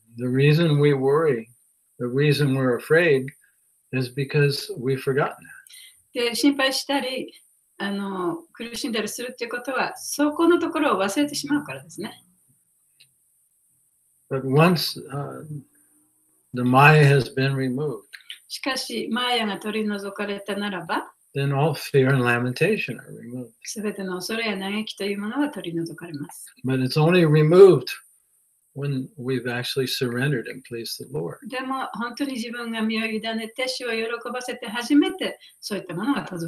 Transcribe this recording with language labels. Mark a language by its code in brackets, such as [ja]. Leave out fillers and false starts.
[en] The reason we worry, the reason we're afraid is because we've forgotten that. [ja] で、心配したり、苦しんだりするっていうことは、そこのところを忘れてしまうからですね。 [en] But once the Maya has been removed, [ja] しかし、マーヤが取り除かれたならば、 [en] then all fear and lamentation are removed. [ja] すべての恐れや嘆きというものは取り除かれます。 [en] But it's only removed when we've actually surrendered and pleased the Lord. [ja] でも、本当に自分が身を委ねて、主を喜ばせて初めて、そういったものが